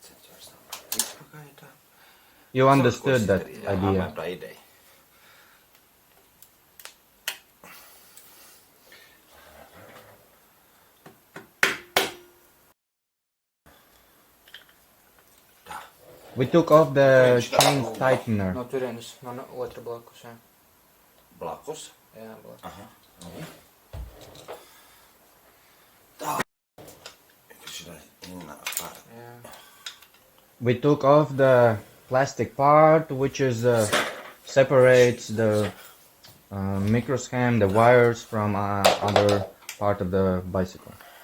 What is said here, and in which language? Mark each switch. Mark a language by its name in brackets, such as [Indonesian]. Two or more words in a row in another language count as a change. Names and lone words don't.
[English] You understood that idea. We took off the chain tightener. [Latvian] No turienes, no otra blakus, jā. Blakus? Jā, blakus. Aha. [English] We took off the plastic part, which is separates the microschem, the wires from other part of the bicycle.